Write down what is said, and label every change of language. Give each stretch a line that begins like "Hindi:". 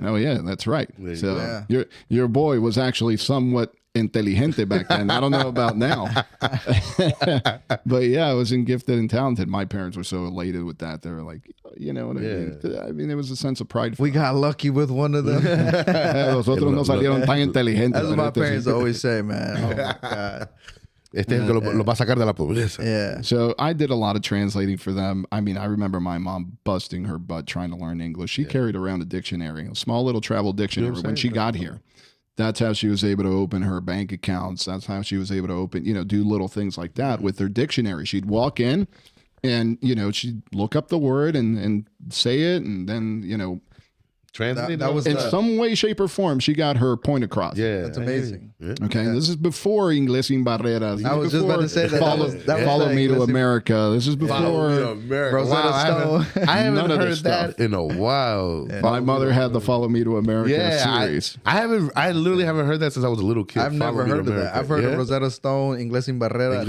English: Oh, yeah, that's right. Your boy was actually somewhat inteligente back then. I don't know about now. But yeah, I was in gifted and talented. My parents were so elated with that. They were like, you know what I mean? I mean, there was a sense of pride. We got lucky with one of them.
Spanish: Los otros no salieron tan inteligentes.
English: That's what my parents always say, man. Oh, my God.
Spanish: Lo va a sacar de la pobreza.
English: Yeah. So I did a lot of translating for them. I mean, I remember my mom busting her butt trying to learn English. She carried around a dictionary, a small little travel dictionary when she got here. That's how she was able to open her bank accounts. That's how she was able to open, do little things like that with her dictionary. She'd walk in and, she'd look up the word and say it. And then, translate that was in some way, shape, or form, she got her point across. Yeah, that's amazing. Yeah. Okay, this is before Inglés sin Barreras. I was just about to say that. Follow me to America. This is before Rosetta Stone. I haven't heard that in a while. Yeah. My mother had the Follow Me to America series. I literally haven't heard that since I was a little kid. I've never heard of that. I've heard of Rosetta Stone, Inglés sin Barreras.